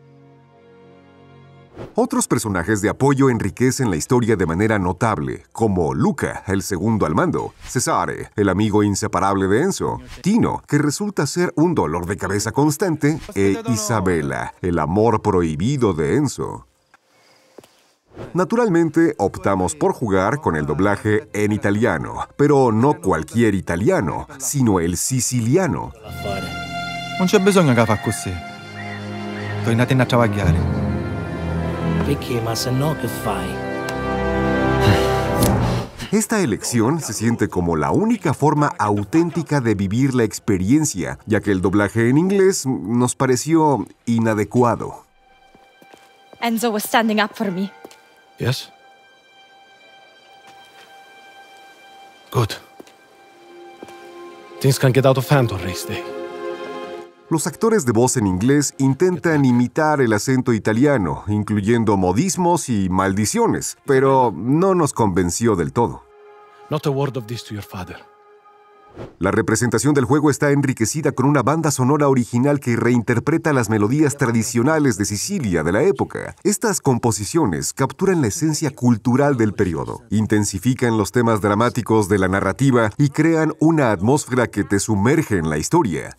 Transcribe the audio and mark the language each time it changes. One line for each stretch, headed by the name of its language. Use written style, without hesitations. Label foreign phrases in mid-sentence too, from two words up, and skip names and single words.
Spanish: Otros personajes de apoyo enriquecen la historia de manera notable, como Luca, el segundo al mando, Cesare, el amigo inseparable de Enzo, Tino, que resulta ser un dolor de cabeza constante, e Isabella, el amor prohibido de Enzo. Naturalmente, optamos por jugar con el doblaje en italiano, pero no cualquier italiano, sino el siciliano.
Italian: Non c'è bisogno che fa così. Tornate a lavorare. Perché, ma se no, che fai?
Spanish: Esta elección se siente como la única forma auténtica de vivir la experiencia, ya que el doblaje en inglés nos pareció inadecuado.
English: Enzo was standing up for me. Yes? Good. Things can get out of hand on race day.
Spanish: Los actores de voz en inglés intentan imitar el acento italiano, incluyendo modismos y maldiciones, pero no nos convenció del todo.
English: Not a word of this to your father.
Spanish: La representación del juego está enriquecida con una banda sonora original que reinterpreta las melodías tradicionales de Sicilia de la época. Estas composiciones capturan la esencia cultural del periodo, intensifican los temas dramáticos de la narrativa y crean una atmósfera que te sumerge en la historia.